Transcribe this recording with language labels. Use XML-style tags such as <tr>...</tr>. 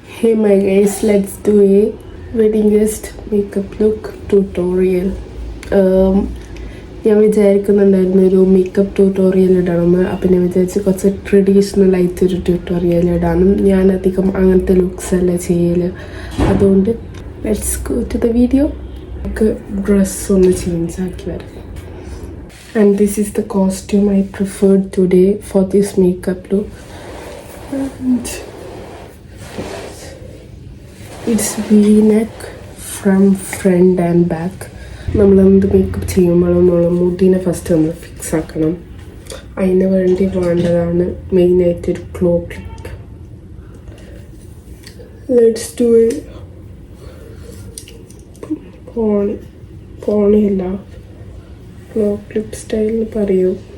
<en>Hey my guys, let's do a wedding guest makeup look tutorial.</en> <ml>ഞാൻ വിചാരിക്കുന്നുണ്ടായിരുന്നു ഒരു makeup tutorial ഇടണമെന്ന്. അപ്പം ഞാൻ വിചാരിച്ച് കുറച്ച് ട്രഡീഷണൽ ആയിട്ടൊരു ട്യൂട്ടോറിയൽ ഇടാനും. ഞാൻ അധികം അങ്ങനത്തെ ലുക്സ് അല്ല ചെയ്യൽ. അതുകൊണ്ട്</ml> <en>Let's go to the video.</en> <ml>നമുക്ക് ഡ്രസ്സ് ഒന്ന് ചേഞ്ച് ആക്കി വരാം.</ml> <en>And this is the costume I preferred today for this makeup look. And it's V-neck from front and back.</en> <ml>നമ്മളെന്ത് മേക്കപ്പ് ചെയ്യുമ്പോഴും നമ്മൾ മുടിനെ ഫസ്റ്റ് നമ്മൾ ഫിക്സ് ആക്കണം. അതിന് വേണ്ടി വേണ്ടതാണ് മെയിനായിട്ടൊരു ക്ലോ clip.</ml> <en>Let's do it.</en> <ml>പോണിയല്ല, claw clip സ്റ്റൈലിൽ പറയൂ.</ml>